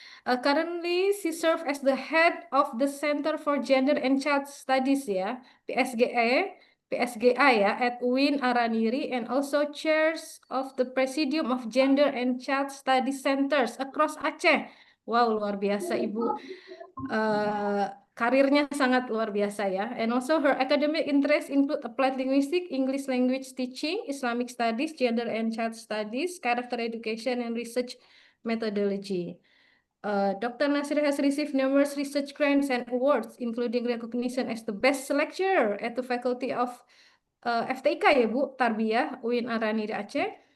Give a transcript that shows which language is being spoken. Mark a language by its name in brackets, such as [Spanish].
[English] Currently, she serves as the head of the Center for Gender and Child Studies ya, PSGI ya, at UIN Araniri, and also chairs of the Presidium of Gender and Child Studies Centers across Aceh. [Indonesian] Wow, luar biasa Ibu. Karirnya sangat luar biasa ya. [English] And also her academic interests include applied linguistics, English language teaching, Islamic studies, gender and child studies, character education, and research methodology. Dr. Nasir has received numerous research grants and awards, including recognition as the best lecturer at the Faculty of FTIK [Indonesian] ya Bu, [English] Tarbiyah, UIN Araniri Aceh.